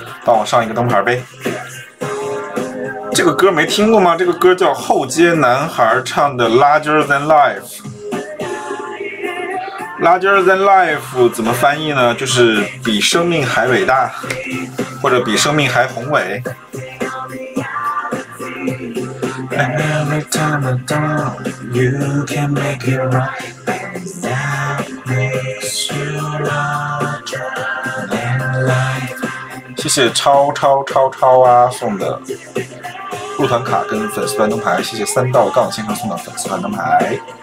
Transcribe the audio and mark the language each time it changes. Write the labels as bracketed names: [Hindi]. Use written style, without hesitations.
[Chinese] 帮我上一个灯牌呗。这个歌没听过吗？这个歌叫后街男孩唱的《Larger Than Life》。Larger Than Life 怎么翻译呢？就是比生命还伟大，或者比生命还宏伟。 [English] Every time I'm down, you can make it right. That makes you larger than life. [Chinese] 谢谢超啊送的入团卡跟粉丝团灯牌，谢谢3道杠先生送的粉丝团灯牌。